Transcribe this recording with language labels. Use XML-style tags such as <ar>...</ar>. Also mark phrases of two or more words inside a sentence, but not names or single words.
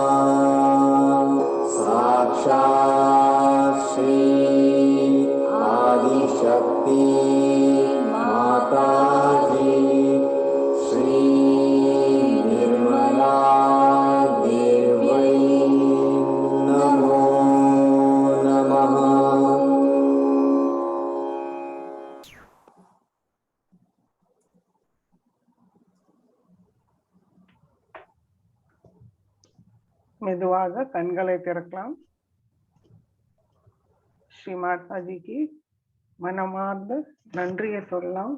<sa>साक्षात् श्री आदिशक्ति माताजी श्री निर्मला देव्यै नमो नमः</sa> <ta>மெதுவாக கண்களை திறக்கலாம். ஸ்ரீ மாதாஜிக்கு மனமார்ந்த நன்றியை சொல்லலாம்.</ta>